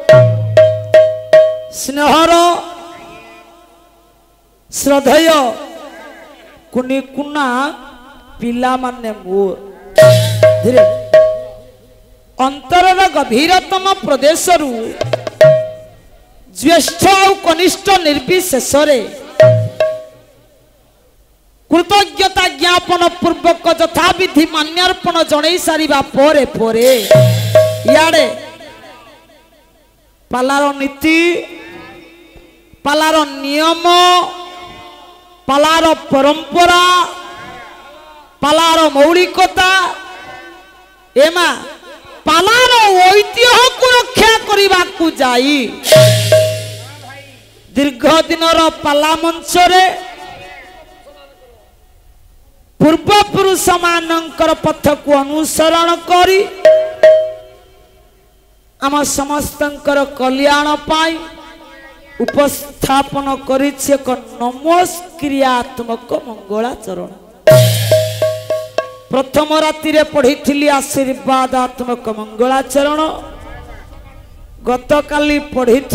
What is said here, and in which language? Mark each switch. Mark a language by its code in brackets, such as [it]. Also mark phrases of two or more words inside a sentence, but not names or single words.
[or] ସ୍ନେହର ଶ୍ରଦ୍ଧେୟ କୁନୀ କୁନା ପିଲା ମାନେ ମୋର ଧୀରେ ଅନ୍ତରର ଗଭୀରତମ ପ୍ରଦେଶ ଜ୍ୟେଷ୍ଠ ଔର କନିଷ୍ଠ ନିର୍ବିଶେଷ କୃତଜ୍ଞତା ଜ୍ଞାପନ ପୂର୍ବକ ଯଥାବିଧି ମାନ୍ୟାର୍ପଣ ଜଣଈ ସାରିବା ପୋରେ ପୋରେ ୟାଡେ ପାଲାର ନୀତି ପାଲାର ନିୟମ ପାଲାର ପରମ୍ପରା ପାଲାର ମୌଳିକତା ଏମା ପାଲାର ଐତିହ୍ୟ କୋ ରକ୍ଷା କରନେ କୋ ଜାଈ ଦୀର୍ଘ ଦିନର ପାଲା ମଞ୍ଚ ରେ ପୂର୍ବପୁରୁଷ ମାନକର ପଥ କୋ ଅନୁସରଣ କରୀ ଆମ ସମସ୍ତଙ୍କର କଲ୍ୟାଣ ପାଈ ଉପସ୍ଥାପନ କରିଛି ଏକ ନମସ୍କ୍ରିୟାତ୍ମକ ମଙ୍ଗଳାଚରଣ ପ୍ରଥମ ରାତି ରେ ପଢ଼ୀ ଆଶୀର୍ବାଦାତ୍ମକ ମଙ୍ଗଳାଚରଣ ଗତକାଲୀ ପଢ଼ୀ